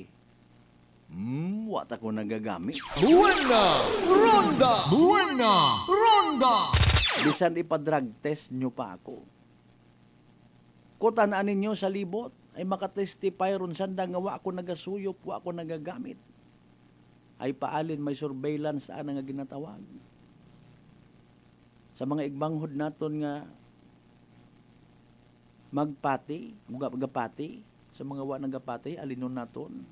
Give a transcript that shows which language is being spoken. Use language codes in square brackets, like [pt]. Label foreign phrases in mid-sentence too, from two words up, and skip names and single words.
[akl] Wa ta ko nagagamit. Buena! Ronda! Buena! Ronda! Bisan ipa-drug test nyo pa ako. Kutanaan ninyo sa libot, ay makatestify ron sanda nga wa ako nagasuyop, wa ako nagagamit. Ay paalin may surveillance ana nga ginatawag. Sa mga igbanghod naton nga magpati, gapati, sa mga wa nagapati, alinon naton.